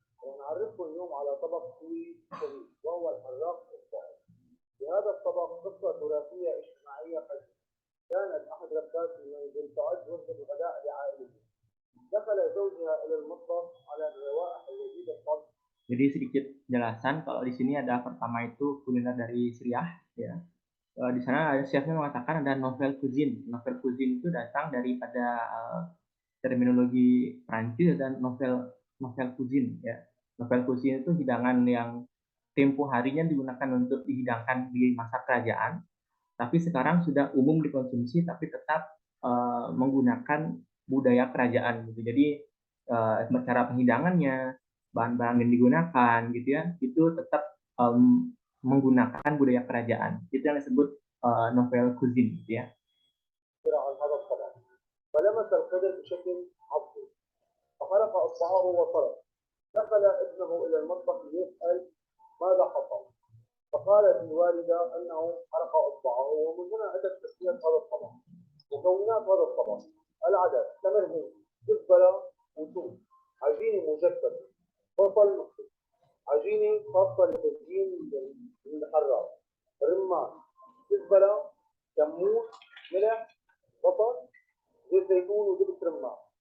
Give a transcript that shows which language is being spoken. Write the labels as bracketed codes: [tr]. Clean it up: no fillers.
[ar] ونعرفكم اليوم على طبق سوري شهي وهو الحراق الصعب. في هذا الطبق قصة تراثية اجتماعية قديمة. كانت أحد ربات المنزل تعد وجبة الغداء لعائلتها. دخل زوجها إلى المطبخ على الروائح الجديدة الطبخ. [id] Jadi sedikit jelasan, kalau di sini ada pertama itu kuliner dari Suriah, ya. Di sana chefnya mengatakan ada novel cuisine. Novel cuisine itu datang daripada terminologi Prancis dan novel cuisine, ya. Novel cuisine itu hidangan yang tempo harinya digunakan untuk dihidangkan di masa kerajaan, tapi sekarang sudah umum dikonsumsi, tapi tetap menggunakan budaya kerajaan, gitu. Jadi cara penghidangannya, bahan-bahan yang digunakan, gitu ya, itu tetap menggunakan budaya kerajaan. Itu yang disebut novel cuisine, gitu ya. [ar] فلمس القدر بشكل عضلي فحرق اصبعه وصرخ. دخل ابنه الى المطبخ ليسال ماذا حصل. فقالت الوالده انه حرق اصبعه. ومن هنا اتت تسميه هذا الطبق. مكونات هذا الطبق: العدس، تمر هندي، كزبره، وثوم، عجينه مجففه، بصل مخفي، عجينه خاصه لتزيين الحراق، رمان، كزبره، كمون، ملح، بصل، زيت زيتون وزبده رمان.